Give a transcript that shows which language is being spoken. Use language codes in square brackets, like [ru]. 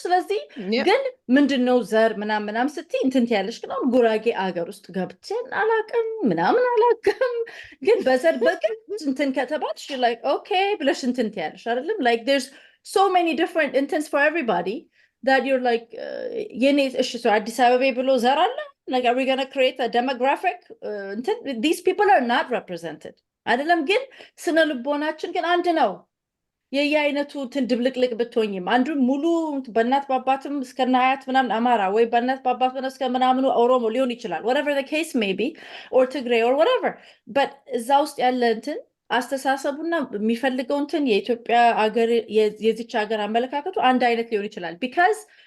[am] ስለዚህ ግን ምንድነው ዘር ምናምን ስትይ እንትን ትያለሽ። ግን አሁን ጉራጌ አገር ውስጥ ገብተን አላውቅም ምናምን አላውቅም፣ ግን በዘር በግድ እንትን ከተባልሽ like okay ብለሽ እንትን ትያለሽ አይደለም? [en] like there's so many different intents for everybody that you're like [am] የኔ እሺ ሰው አዲስ አበባ ብሎ ዘር አለ? [en] like are we going to create a demographic these people are not represented [am] አይደለም? ግን ስነ ልቦናችን ግን አንድ ነው። የየአይነቱ እንትን ድብልቅልቅ ብትሆኝም አንዱ ሙሉ በእናት ባባትም እስከና አያት ምናምን አማራ ወይ በእናት ባባት እስከ ምናምኑ ኦሮሞ ሊሆን ይችላል, [en] whatever the case may be, [am] or ትግሬ or whatever, but እዛ ውስጥ ያለ እንትን አስተሳሰቡና የሚፈልገው እንትን የኢትዮጵያ ሀገር የዚች ሀገር አመለካከቱ አንድ አይነት ሊሆን ይችላል, because